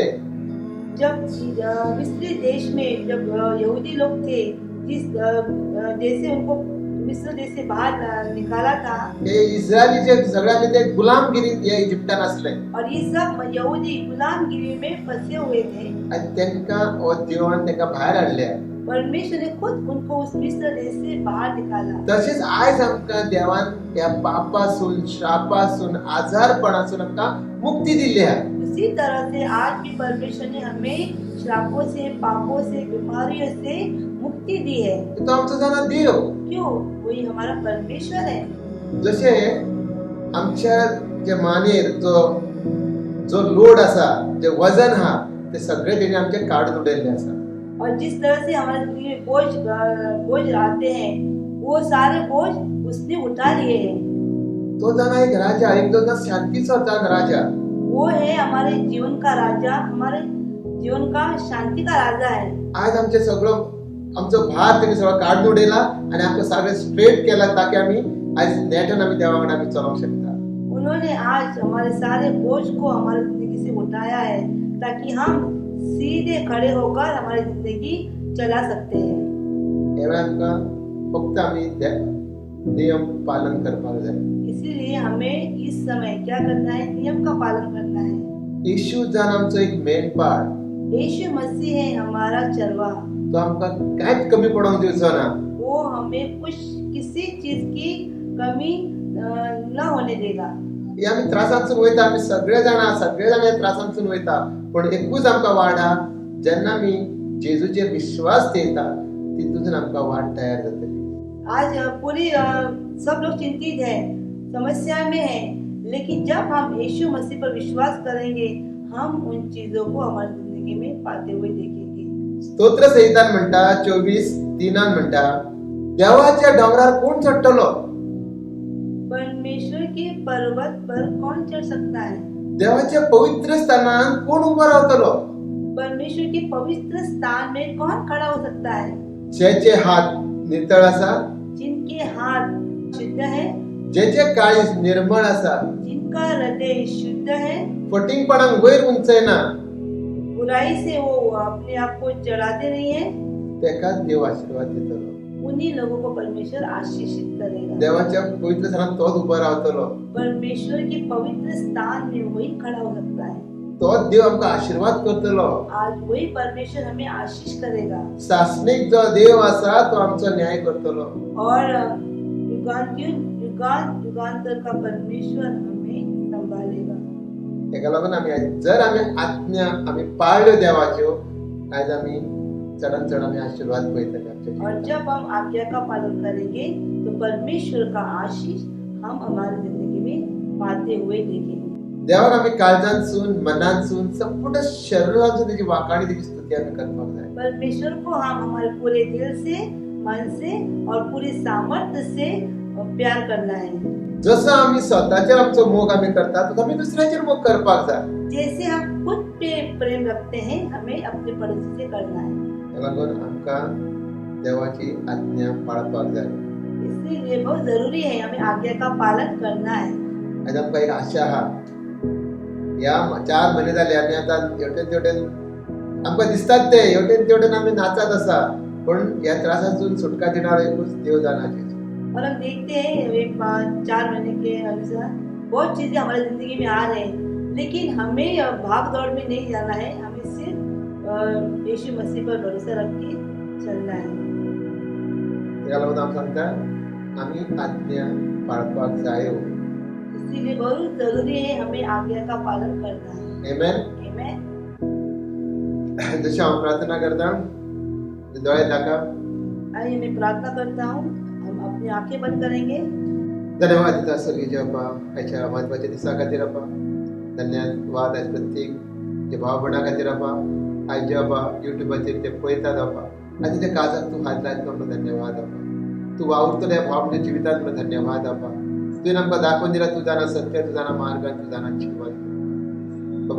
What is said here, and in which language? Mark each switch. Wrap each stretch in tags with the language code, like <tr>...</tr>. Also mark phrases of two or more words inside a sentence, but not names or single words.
<hi>जब मिस्र देश में जब यहूदी लोग थे, जिस जैसे उनको मिस्र देश से बाहर निकाला था,</hi> <kok>हे इस्रायलीचे सगळ्यांचे ते गुलामगिरी या इजिप्तान असले.</kok> <hi>और ये सब यहूदी गुलामगिरी में फंसे हुए थे.</hi> <kok>आणि त्यांना देवान त्यांना बाहेर हाडले.</kok> <hi>परमेश्वर ने खुद उनको उस मिस्र देश से बाहर निकाला.</hi> <kok>तसेच आज आमकां देवान त्या पापासून श्रापासून आजारपणासून आमकां मुक्ती दिली आहे.</kok> <hi>उसी तरह से आज भी परमेश्वर ने हमें श्रापों से, पापों से, बीमारियों से मुक्ति दी है.</hi> <kok>तो आमचो जाणा देव.</kok> <hi>क्यों? वही हमारा परमेश्वर है.</hi> <kok>जसे आमच्या जे मानेर जो लोड असा, जे वजन हा, ते सगळे तेणे आमचे काढून उडयल्ले आसा.</kok> <hi>और जिस तरह से हमारे जिंदगी में बोझ आते हैं, वो सारे बोझ उसने उठा लिए हैं.</hi> <kok>तो जाणा एक राजा, एक तो शांतीचा जाण राजा.</kok> <hi>वो है हमारे जीवन का राजा, हमारे जीवन का शांति का राजा है.</hi> <kok>आज आमचे सगळं आमचो भार तेणे सगळं काढून उडयला आणि आमकां सगळें स्ट्रेट केला ताकि आमी आज नेटान आमी देवा वांगडा आमी चलोवंक शकता.</kok> <hi>उन्होंने आज हमारे सारे बोझ को हमारी जिंदगी से उठाया है ताकि हम सीधे खड़े होकर हमारी जिंदगी चला सकते हैं.</hi> <kok>एवढा आमकां फक्त आमी नियम पालन करपाक जाय.</kok> <hi>इसीलिए हमें इस समय क्या करना है, नियम का पालन करना है.</hi> <kok>येशू जावन आमचो एक मेंढपाळ.</kok> <hi>यीशु मसीह है हमारा चरवा.</hi> <kok>तो आमकां कांयच कमी पडोवंक दिवचो ना.</kok> <hi>वो हमें किसी चीज की कमी न होने देगा.</hi> <kok>हे आमी त्रासांतसून वयता, आमी सगळे जाण ह्या त्रासांतसून वयता, पण एकूच आमकां वाट हा, जेन्ना आमी जेजूचेर विश्वास ठेवता तितून आमकां वाट तयार जातली.</kok> <hi>आज पूरी सब लोग चिंतित है, समस्या में है, लेकिन जब हम यीशु मसीह पर विश्वास करेंगे, हम उन चीजों को हमारी जिंदगी में पाते हुए देखेंगे.</hi> <kok>स्तोत्र संहितान म्हणटा 24:3 म्हणटा देवाच्या डोंगरार कोण चढटलो?</kok> <hi>परमेश्वर के पर्वत पर कौन चढ़ सकता है?</hi> <kok>देवाच्या पवित्र स्थानात कोण उभा रावतलो?</kok> <hi>परमेश्वर के पवित्र स्थान में कौन खड़ा हो सकता है?</hi> <kok>ज्याचे हात नितळ आसा,</kok> <hi>जिनके हाथ शुद्ध है,</hi> <kok>ज्याचे काळीज निर्मळ आसा,</kok> <hi>जिनका हृदय शुद्ध है,</hi> <kok>फटिंगपणाक वयर उंचयना,</kok> <hi>बुराई से वो अपने आप को चढ़ाते नहीं है,</hi> <kok>तेका देव आशीर्वाद देतलो.</kok> <hi>उन्हीं लोगों को परमेश्वर आशीषित करेगा.</hi> <kok>देवाच्या पवित्र स्थानात तोच उभा रावतलो.</kok> <hi>परमेश्वर के पवित्र स्थान में वही खड़ा हो सकता है.</hi> <kok>तोच देव आमकां आशीर्वाद करतलो.</kok> <hi>आज वही परमेश्वर हमें आशीष करेगा</hi> <kok>शासनिक जो देव आसा तो आमचो न्याय करतलो.</kok> <hi>और युगांतर का परमेश्वर हमें संभालेगा.</hi> <kok>तेका लागून जर आमी आज्ञा आमी पाळल्यो देवाच्यो, आज आमी चढन चढ आमी आशीर्वाद पळयतले आमच्या</kok> <hi>और</hi> <kok>जिवितांत.</kok> <hi>जब हम आज्ञा का पालन करेंगे तो परमेश्वर का आशीष हम हमारी जिंदगी में पाते हुए देखेंगे.</hi> <kok>देवाक आमी काळजांतसून मनांतसून संपूर्ण शरीरांतसून तेजी वाखाणी तेजी स्तुती आमी करपाक जाय.</kok> <hi>परमेश्वर को हम हमारे पूरे दिल से, मन से और पूरी सामर्थ्य से प्यार करना है.</hi> <kok>जसं आमी स्वतःचेर आमचो मोग आमी करता तसो आमी दुसऱ्याचेर मोग करपाक जाय.</kok> <hi>जैसे हम खुद पे प्रेम रखते हैं हमें अपने पड़ोसी से करना है.</hi> <kok>त्या लागून आमकां देवाची आज्ञा पाळपाक जाय.</kok> <hi>इसलिए बहुत जरूरी है हमें आज्ञा का पालन करना है.</hi> <kok>आज आमकां एक आशा आहा. या 4 महिने जाले आमी आतां हेवटेन तेवटेन आमकां दिसतात ते हेवटेन तेवटेन आमी नाचत आसा, पण ह्या त्रासांतसून सुटका दिणारो एकूच देव जाणाची.</kok> <hi>और हम देखते हैं एक 4 महीने के अनुसार बहुत चीजें हमारी जिंदगी में आ रहे हैं, लेकिन हमें भाग दौड़ में नहीं जाना है. हमें सिर्फ यीशु मसीह पर भरोसा रख के चलना है.</hi> <kok>त्या लागून आमी सांगता आमी आज्ञा पाळपाक जायो.</kok> <hi>इसीलिए बहुत जरूरी है हमें आज्ञा का पालन करना है.</hi> <kok>आमेन.</kok> <hi>आमेन.</hi> <kok>जशी हांव प्रार्थना करता दोळे धाका.</kok> <hi>आइए मैं प्रार्थना करता हूँ. हम अपनी आंखें बंद करेंगे.</hi> <kok>धन्यवाद दिता स्वर्गीय बाबा ह्याच्या महत्वाच्या दिसा खातीर बाबा. धन्यवाद आज प्रत्येक जे भाव भयणा खातीर बाबा. आज जे बाबा युट्यूबाचेर ते पळयतात बाबा, आनी त्या काळजाक तूं हात लायता म्हणून धन्यवाद बाबा. तूं वावुरतलो ह्या भावांच्या जिवितांत म्हणून धन्यवाद बाबा. तुवें आमकां दाखोवन दिला तूं जाणा सत्य, तूं जाणा मार्ग, तूं जाणा जिवन बाबा.</kok>